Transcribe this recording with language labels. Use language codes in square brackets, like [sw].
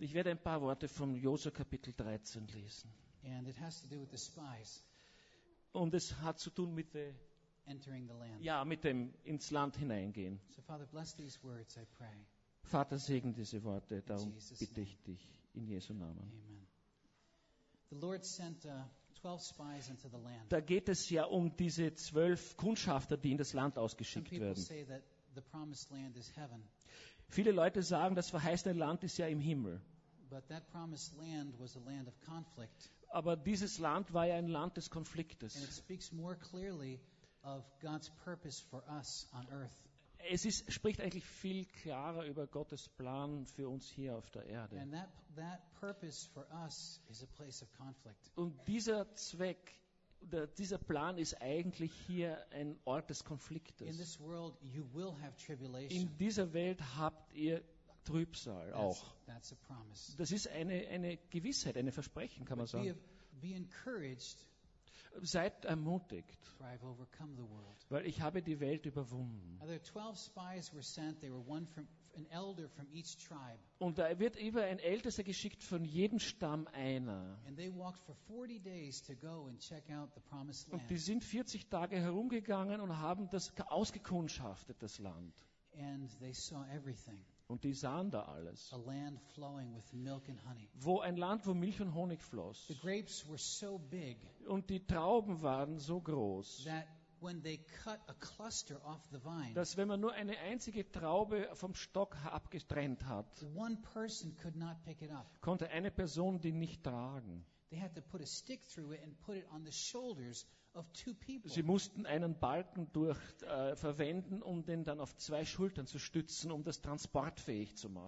[de] Ich werde ein paar Worte vom Josua Kapitel 13 lesen. [en] And it has to do with the spies. [de] Und es hat zu tun mit der [en] entering the land. [de] Ja, mit dem ins Land hineingehen. [en] So Father, bless these words, I pray. [de] Vater, segne diese Worte, darum bitte ich dich in Jesu Namen. [en] Amen. The Lord sent 12 spies into the land. [de] Da geht es ja um diese 12 Kundschafter, die in das Land ausgeschickt werden. [en] Some people say that the promised land is heaven. [de] Viele Leute sagen, das verheißene Land ist ja im Himmel. [en] But that promised land was a land of conflict. [de] Aber dieses Land war ja ein Land des Konfliktes. [en] And it speaks more clearly of God's purpose for us on earth. [de] Es ist, spricht eigentlich viel klarer über Gottes Plan für uns hier auf der Erde. [en] And that purpose for us is a place of conflict. [de] Und dieser Zweck, dieser Plan ist eigentlich hier ein Ort des Konfliktes. [en] In this world you will have tribulation. [de] In dieser Welt habt ihr Trübsal auch. [en] That's a promise. [de] Das ist eine Gewissheit, eine Versprechen, kann [en] But [de] man sagen. [en] Be encouraged. [de] Seid ermutigt, [en] for I've overcome the world. [de] Weil ich habe die Welt überwunden. [en] There were 12 spies were sent. They were one from an elder from each tribe. [de] Und da wird über ein Ältester geschickt von jedem Stamm einer. [en] And they walked for 40 days to go and check out the promised land. [de] Und die sind 40 Tage herumgegangen und haben das ausgekundschaftet, das Land. [en] And they saw everything. [de] Und die sahen da alles. [en] A land flowing with milk and honey. [de] Wo ein Land, wo Milch und Honig floss. [en] The grapes were so big, [de] und die Trauben waren so groß, [en] that when they cut a cluster off the vine, [de] dass wenn man nur eine einzige Traube vom Stock abgetrennt hat, [en] one person could not pick it up. [de] Konnte eine Person die nicht tragen. [en] They had to put a stick through it and put it on the shoulders of two people. [de] Sie mussten einen Balken durch verwenden, um den dann auf zwei Schultern zu stützen, um das transportfähig zu machen.